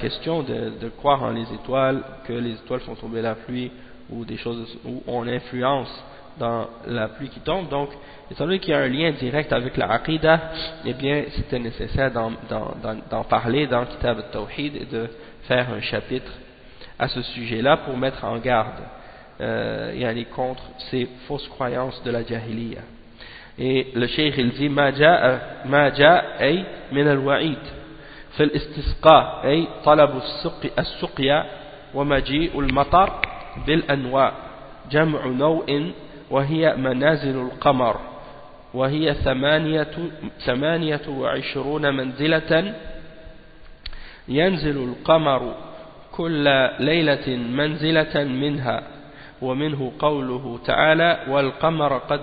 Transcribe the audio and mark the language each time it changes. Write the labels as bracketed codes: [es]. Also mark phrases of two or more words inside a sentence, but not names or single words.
[fr] question de croire en les étoiles, que les étoiles font tomber la pluie, ou des choses où on influence dans la pluie qui tombe, donc étant donné qu'il y a un lien direct avec la aqidah, eh bien c'était nécessaire d'en parler dans Kitab al-Tawhid et de faire un chapitre à ce sujet-là pour mettre en garde contre ces fausses croyances de la jahiliya. Et le cheikh il dit [ar] ما جاء أي من الوعيد في الاستسقاء أي طلب السقيا ومجيء المطر بالأنواع جمع نوء وهي منازل القمر وهي 28 منزلة ينزل القمر كل ليلة منزلة منها ومنه قوله تعالى والقمر